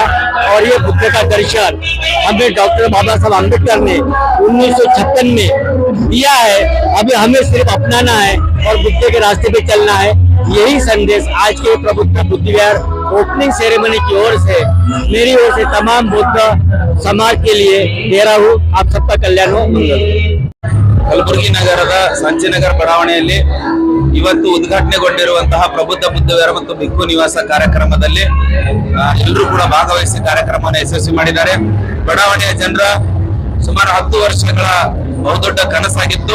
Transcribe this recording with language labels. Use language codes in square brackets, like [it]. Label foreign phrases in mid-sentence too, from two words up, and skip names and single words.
[hi] और ये बुद्ध का दर्शन हमें डॉक्टर बाबा साहब अम्बेडकर ने 1956 में दिया है। अभी हमें सिर्फ अपनाना है और बुद्ध के रास्ते पे चलना है। यही संदेश आज के प्रबुद्ध बुद्धि विहार [en] opening ceremony [hi] की ओर से, मेरी ओर से तमाम बुद्ध समाज के लिए दे रहा हूँ। आप सबका कल्याण हो। [kn] ಕಲಬುರಗಿ ನಗರದ ಸಂಚಿನಗರ ಬಡಾವಣೆಯಲ್ಲಿ ಇವತ್ತು ಉದ್ಘಾಟನೆಗೊಂಡಿರುವಂತಹ ಪ್ರಬುದ್ಧ ಬುದ್ಧ ವಿಹಾರ ಮತ್ತು ಭಿಕ್ಷು ನಿವಾಸ ಕಾರ್ಯಕ್ರಮದಲ್ಲಿ ಎಲ್ಲರೂ ಕೂಡ ಭಾಗವಹಿಸಿ ಕಾರ್ಯಕ್ರಮವನ್ನು ಯಶಸ್ವಿ ಮಾಡಿದ್ದಾರೆ. ಬಡಾವಣೆಯ ಜನರ ಸುಮಾರು 10 ವರ್ಷಗಳ ಬಹುದೊಡ್ಡ ಕನಸಾಗಿತ್ತು.